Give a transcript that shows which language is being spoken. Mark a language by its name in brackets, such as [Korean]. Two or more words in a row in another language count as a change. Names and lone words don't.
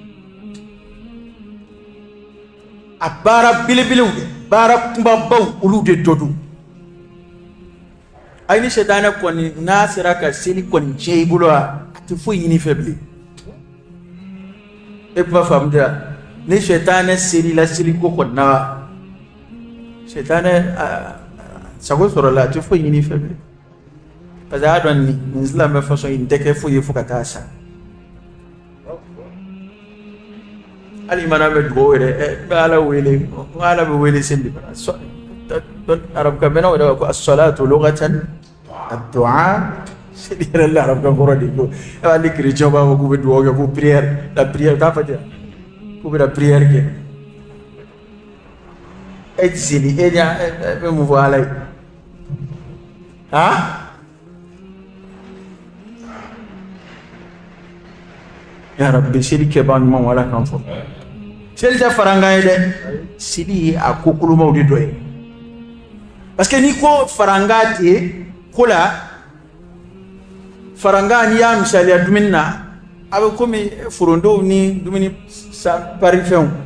[Bambara] a baara belebelew de baara kunbabaw olu de dɔ don ayi ni sɛtanɛ kɔni n'a sera ka seli kɔni tiɲɛ i bolo a tɛ foyi ɲini fɛ bilen e kuma faamu tɛ ni sɛtanɛ seli la seli ko kɔni na sɛtanɛ sago sɔrɔ la a tɛ foyi ɲini fɛ bilen [French] parce que [Bambara] a y'a dɔn nin silamɛ façon in tɛ kɛ foyi ye fo ka taa sa hali mana bɛ dugawu yɛrɛ bɛ ala wele n ka ala bɛ wele seli arabukan mɛnnaw yɛrɛ b'a ko [Arabic] الصلاة لغة الدعاء [Bambara] seli yɛrɛ la arabukan kɔrɔ de ko hali chrétien b'a fɔ k'u bɛ dugawu kɛ ko prière [French] la prière [Bambara] t'a fɔ ten k'u bɛ na prière kɛ e ti seli e ɲa e bɛ mun fɔ ala ye [Arabic] يا ربي [Bambara] seli kɛbaa ɲuman ala kan fɔ seli tɛ farankan ye dɛ seli ye a ko kolomaw de dɔ ye [French] parce que [Bambara] n'i ko farankan ten ko la farankan n'i y'a misaliya dumuni na a bɛ komi forontow ni dumuni parifɛnw